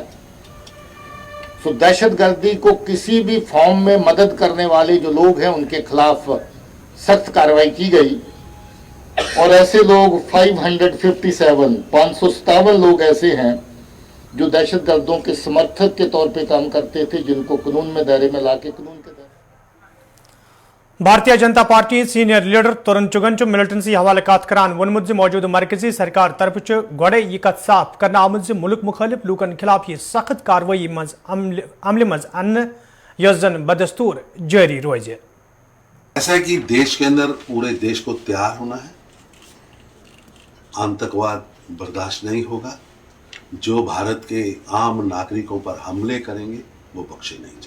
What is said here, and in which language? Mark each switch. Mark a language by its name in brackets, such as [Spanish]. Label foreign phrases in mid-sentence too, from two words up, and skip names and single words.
[Hindi] सो दहशतगर्दी को किसी भी फॉर्म में मदद करने वाले जो लोग हैं उनके खिलाफ सख्त कार्रवाई की गई और ऐसे लोग 557 लोग ऐसे हैं जो दहशतगर्दों के समर्थक के तौर पे काम करते थे, जिनको कानून में दायरे में लाके कानून के [Kashmiri] भारतीय जनता पार्टी [English] senior leader [Kashmiri] तुरन चुगन मिलिटेंसी हवाले कत करान वोनमुत मौजूद मरकजी सरकार तरफ गोड़े यह कत साफ करना आमुत मुल्क मुखालिफ लूकन खिलाफ यह सख्त कार्रवाई मज अमल मज अन्न यस जन बदस्तूर जारी रोज। [Hindi] ऐसा है कि देश के अंदर पूरे देश को तैयार होना है। आतंकवाद बर्दाश्त नहीं होगा। जो भारत के आम नागरिकों पर हमले करेंगे वो बख्शे नहीं जाएंगे।